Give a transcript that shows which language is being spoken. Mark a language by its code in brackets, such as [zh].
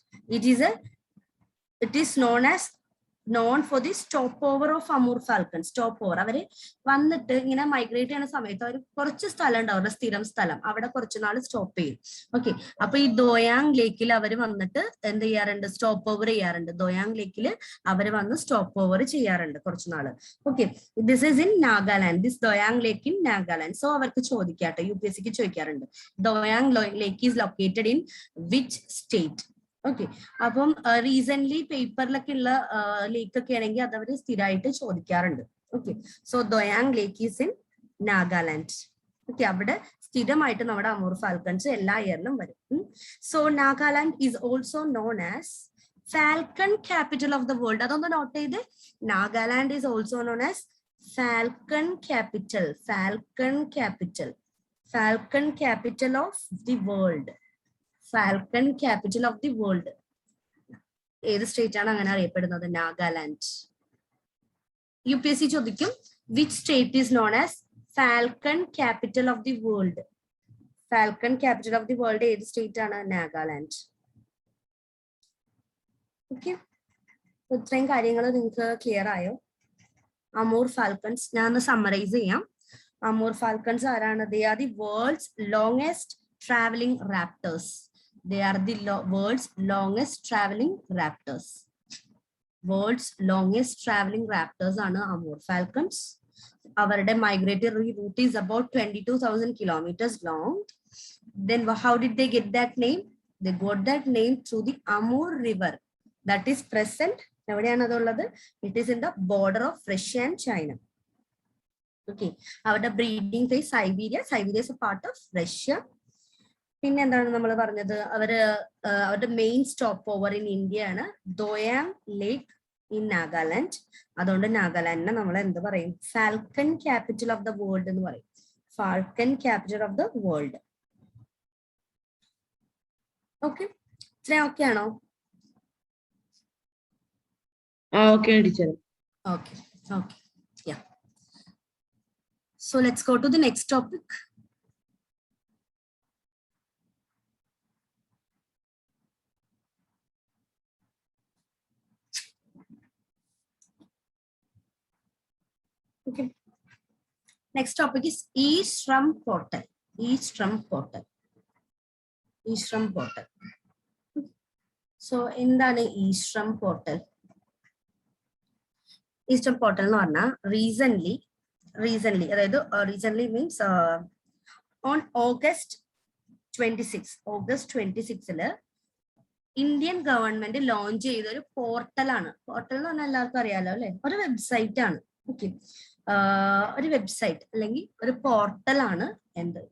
[en] It is known for the stopover of Amur falcon. Stopover. [ml] അവര് വന്നിട്ട് ഇങ്ങനെ migrate ചെയ്യുന്ന സമയത്ത് അവർ കുറച്ച് സ്ഥലം ഉണ്ട്, അവരുടെ സ്ഥിരം സ്ഥലം, അവിടെ കുറച്ച് നാൾ സ്റ്റോപ്പ് ചെയ്യും. ഓക്കെ, അപ്പൊ ഈ ദോയാങ് ലേക്കിൽ അവർ വന്നിട്ട് എന്ത് ചെയ്യാറുണ്ട്, സ്റ്റോപ്പ് ഓവർ ചെയ്യാറുണ്ട്. ദോയാങ് ലേക്കിൽ അവർ വന്ന് സ്റ്റോപ്പ് ഓവർ ചെയ്യാറുണ്ട് കുറച്ച് നാള്. [en] Okay, this is in Nagaland, this Doyang lake in Nagaland. So [ml] അവർക്ക് ചോദിക്കാട്ടെ, UPSCക്ക് ചോദിക്കാറുണ്ട്, [en] Doyang lake is located in which state. [ml] Okay, അപ്പം റീസെന്റ് പേപ്പറിലൊക്കെ ഉള്ള ലേക്ക് ഒക്കെ ആണെങ്കിൽ അത് അവർ സ്ഥിരമായിട്ട് ചോദിക്കാറുണ്ട്. [en] Okay, so Doyang lake is in Nagaland. Okay, [ml] അവിടെ സ്ഥിരമായിട്ട് നമ്മുടെ അമൂർ ഫാൽക്കൺസ് എല്ലാ ഇയറിലും വരും. [en] So Nagaland is also known as Falcon capital of the world. [ml] അതൊന്ന് നോട്ട് ചെയ്ത്. [en] Nagaland is also known as Falcon capital. Falcon capital. Falcon capital of the world. Falcon capital of the world. [ml] ഏത് state ആണ് അങ്ങനെ അറിയപ്പെടുന്നത്? Nagaland. [en] UPSC [ml] ചോദിക്കും [en] which state is known as Falcon capital of the world? Falcon capital of the world [ml] ഏത് state ആണ്? Nagaland. Okay, ഇത്രയും കാര്യങ്ങൾ നിങ്ങൾക്ക് ക്ലിയർ ആയോ? അമൂർ ഫാൽക്കൺസ് ഞാൻ ഒന്ന് സമ്മറൈസ് ചെയ്യാം. അമൂർ ഫാൽക്കൺസ് ആരാണ്? [en] They are the world's longest traveling raptors. They are the world's longest traveling raptors. World's longest traveling raptors [ml] ആണ് അമൂർ ഫാൽക്കൺസ്. അവരുടെ migratory root [en] is about 22,000 kilometers long. Then how did they get that name? They got that name through the Amur River that is present. [ml] എവിടെയാണ് അതുള്ളത്? [en] It is in the border of Russia and China. [ml] Okay, അവരുടെ breeding place Siberia. [en] Siberia is a part of Russia. [ml] പിന്നെ എന്താണ് നമ്മൾ പറഞ്ഞത്? അവരുടെ main stop over in India ആണ് ദോയാങ് lake in Nagaland. അതുകൊണ്ട് നാഗാലാൻഡിനെ നമ്മൾ എന്ത് പറയും? [en] falcon capital of the world [ml] എന്ന് പറയും. [en] Falcon capital of the world. [ml] Okay, ഇത്രയും ഓക്കെ ആണോ? Okay teacher. [en] Okay, okay, yeah. So let's go to the next topic. Okay. Next topic is E-Shram portal. E-Shram portal. E-Shram portal. So [ml] എന്താണ് [en] E-Shram portal? [ml] Eastern portal എന്ന് പറഞ്ഞാൽ recent അതായത് recent means on August 26 Indian government launch ചെയ്ത ഒരു പോർട്ടലാണ്. Portal എന്ന് പറഞ്ഞാൽ എല്ലാവർക്കും അറിയാലോ അല്ലെ? ഒരു വെബ്സൈറ്റ് ആണ്. ഓക്കെ, ഒരു വെബ്സൈറ്റ് അല്ലെങ്കിൽ ഒരു പോർട്ടലാണ് എന്ത്?